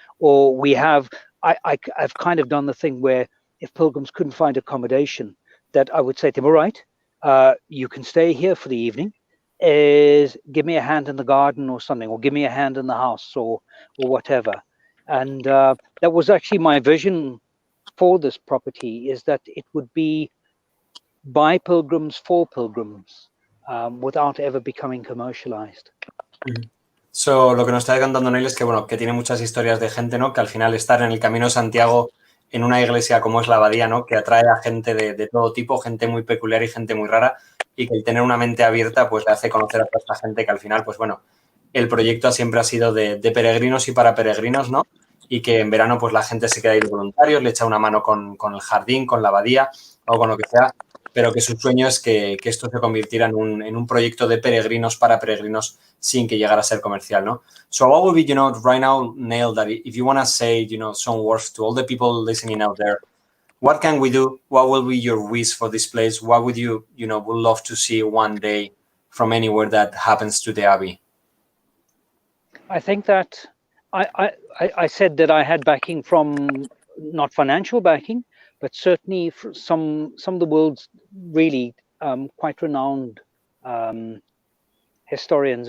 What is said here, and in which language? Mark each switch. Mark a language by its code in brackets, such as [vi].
[en] Or I've kind of done the thing where if pilgrims couldn't find accommodation, that I would say to them, all right, you can stay here for the evening, give me a hand in the garden or something, or give me a hand in the house or whatever. And that was actually my vision for this property, is that it would be by pilgrims for pilgrims, without ever becoming commercialized. [es] So, lo que nos está contando Neill es que, bueno, que tiene muchas historias de gente, ¿no? Que al final estar en el Camino de Santiago en una iglesia como es la Abadía, ¿no? Que atrae a gente de todo tipo, gente muy peculiar y gente muy rara, y que el tener una mente abierta pues le hace conocer a toda esta gente que al final, pues bueno, el proyecto siempre ha sido de peregrinos y para peregrinos, ¿no? Y que en verano pues la gente se queda ahí de voluntarios, le echa una mano con el jardín, con la abadía o con lo que sea, pero que su sueño es que esto se convirtiera en un proyecto de peregrinos para peregrinos sin que llegara a ser comercial, ¿no? [en] So what would be, right now, Neill, that if you want to say, some words to all the people listening out there, what can we do? What will be your wish for this place? What would you, would love to see one day from anywhere that happens to the Abbey? I think that I said that I had backing from, not financial backing, but certainly some of the world's really quite renowned historians.